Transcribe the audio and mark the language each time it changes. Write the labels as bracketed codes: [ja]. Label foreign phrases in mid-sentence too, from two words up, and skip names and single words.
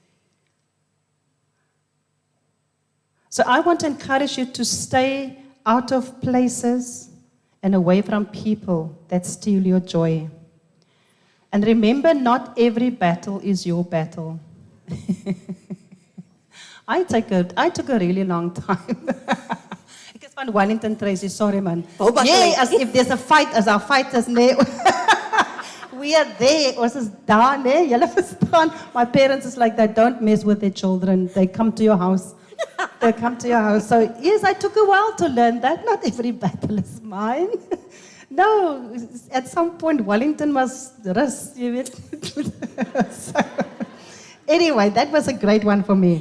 [en] So I want to encourage you to stay out of places and away from people that steal your joy. And remember, not every battle is your battle. I took a really long time. [af] Ek is van Wellington, Tracy, [en] sorry man. Yeah, as if there's a fight, as our fighters, nee. We are there, [af] ons is daar, nee, julle verstaan. [en] My parents is like that, don't mess with their children. They come to your house. They come to your house. So yes, I took a while to learn that. Not every battle is mine. No, at some point Wellington was rust, you weet. So, anyway, that was a great one for me.